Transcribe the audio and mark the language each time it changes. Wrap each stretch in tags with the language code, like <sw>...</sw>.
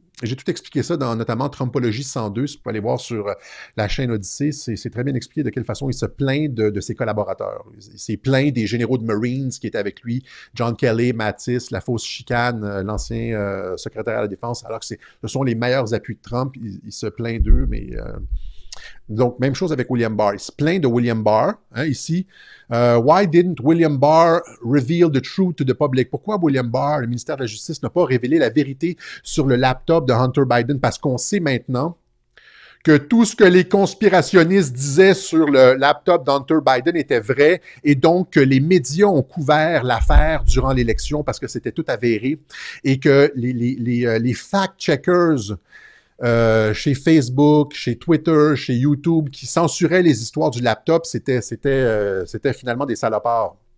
<fr>J'ai tout expliqué ça dans notamment Trumpologie 102, si vous pouvez aller voir sur la chaîne Odyssée, c'est très bien expliqué de quelle façon il se plaint de ses collaborateurs. Il s'est plaint des généraux de Marines qui étaient avec lui, John Kelly, Mattis, la fausse chicane, l'ancien secrétaire à la Défense, alors que ce sont les meilleurs appuis de Trump. Il se plaint d'eux, mais... Donc, même chose avec William Barr. Il se plaint de William Barr, hein, ici.</fr> <en>Why didn't William Barr reveal the truth to the public?</en> <fr>Pourquoi William Barr, le ministère de la Justice, n'a pas révélé la vérité sur le laptop de Hunter Biden? Parce qu'on sait maintenant que tout ce que les conspirationnistes disaient sur le laptop d'Hunter Biden était vrai et donc que les médias ont couvert l'affaire durant l'élection parce que c'était tout avéré et que les fact-checkers chez Facebook, chez Twitter, chez YouTube, qui censuraient les histoires du laptop, c'était finalement des salopards.</fr>